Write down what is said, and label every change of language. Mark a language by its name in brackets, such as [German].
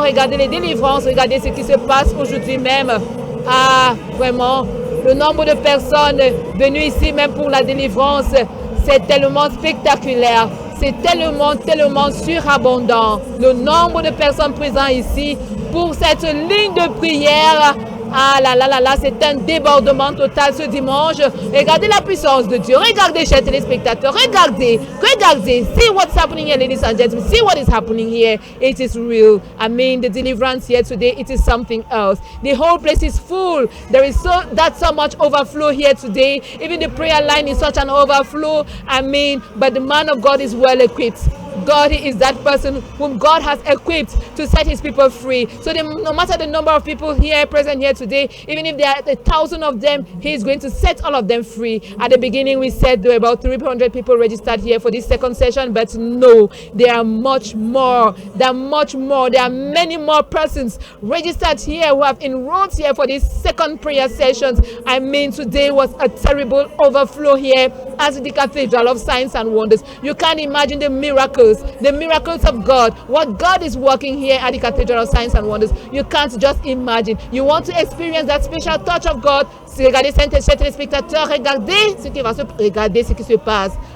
[French] Regardez les délivrances. Regardez ce qui se passe aujourd'hui même. Vraiment, le nombre de personnes venues ici même pour la délivrance, c'est tellement spectaculaire, c'est tellement surabondant. Le nombre de personnes présentes ici pour cette ligne de prière, c'est un débordement total ce dimanche. Regardez la puissance de Dieu. Regardez, chers téléspectateurs. Regardez. [English] See what's happening here, ladies and gentlemen. See what is happening here. It is real. I mean, the deliverance here today, it is something else. The whole place is full. There is so much overflow here today. Even the prayer line is such an overflow. I mean, but the man of God is well equipped. God is that person whom God has equipped to set his people free. So no matter the number of people here present here today, even if there are 1,000 of them, he is going to set all of them free. At the beginning we said there were about 300 people registered here for this second session, but no, there are much more. There are many more persons registered here who have enrolled here for these second prayer sessions. I mean, today was a terrible overflow here at the Cathedral of Signs and Wonders. You can't imagine the miracles of God, what God is working here at the Cathedral of Signs and Wonders. You can't just imagine. You want to experience that special touch of God. [French] Regardez, chers téléspectateurs, regardez ce qui se passe.